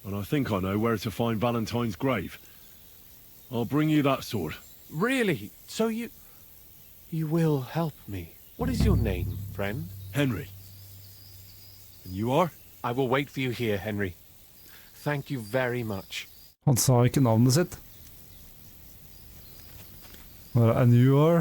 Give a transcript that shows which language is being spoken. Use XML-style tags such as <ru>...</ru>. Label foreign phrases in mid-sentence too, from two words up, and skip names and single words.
<en>and I think I know where to find Valentine's grave. I'll bring you that sword. Really? So you will help me. What is your name, friend? Henry. And you are? I will wait for you here, Henry. Thank you very much.</en> <no>Han sa ikke navnet sitt.</no> <en>And you are?</en>